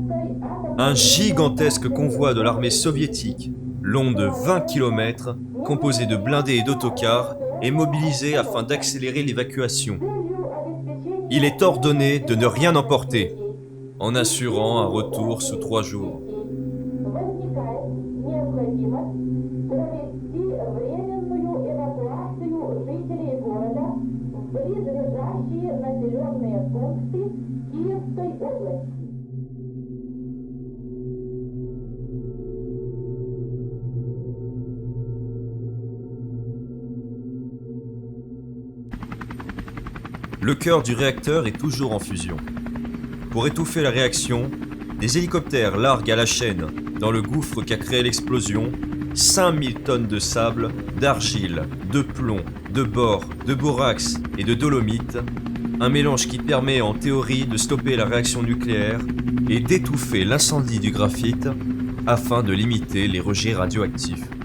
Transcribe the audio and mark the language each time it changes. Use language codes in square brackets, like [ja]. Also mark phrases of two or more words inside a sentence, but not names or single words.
[fr] Un gigantesque convoi de l'armée soviétique, long de 20 km, composé de blindés et d'autocars, est mobilisé afin d'accélérer l'évacuation. Il est ordonné de ne rien emporter, en assurant un retour sous 3 jours. [ru] Возникает необходимость провести временную эвакуацию жителей города в близлежащие населенные пункты Киевской области. [fr] Le cœur du réacteur est toujours en fusion. Pour étouffer la réaction, des hélicoptères larguent à la chaîne, dans le gouffre qu'a créé l'explosion, 5000 tonnes de sable, d'argile, de plomb, de bore, de borax et de dolomite, un mélange qui permet en théorie de stopper la réaction nucléaire et d'étouffer l'incendie du graphite afin de limiter les rejets radioactifs.